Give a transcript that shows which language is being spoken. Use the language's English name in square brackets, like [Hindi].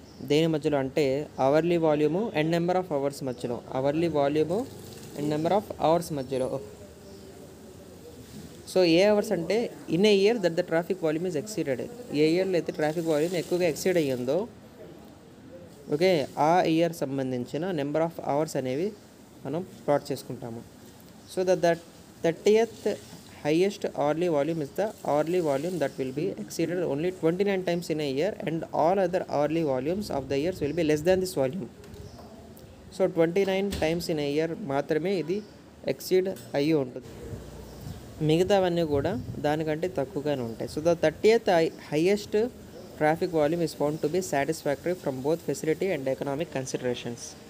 [Telugu] దేని మధ్యలో అంటే hourly volume and number of hours మధ్యలో, hourly volume and number of hours మధ్యలో. [English] So a hours అంటే in a year that the traffic volume is exceeded. [Telugu] ఏ ఇయర్లో అయితే ట్రాఫిక్ వాల్యూమ్ ఎక్కువగా ఎక్సీడ్ అయ్యిందో ఓకే ఆ ఇయర్ సంబంధించిన నెంబర్ ఆఫ్ అవర్స్ అనేవి మనం ప్లాట్ చేసుకుంటాము. [English] So that 30th highest hourly volume is the hourly volume that will be exceeded only 29 times in a year and all other hourly volumes of the years will be less than this volume. [Telugu] So [English] 29 times in a year [Telugu] మాత్రమే ఇది exceed అయ్యి ఉంటుంది, మిగతావన్నీ కూడా దానికంటే తక్కువగానే ఉంటాయి. [English] So the 30th highest traffic volume is found to be satisfactory from both facility and economic considerations.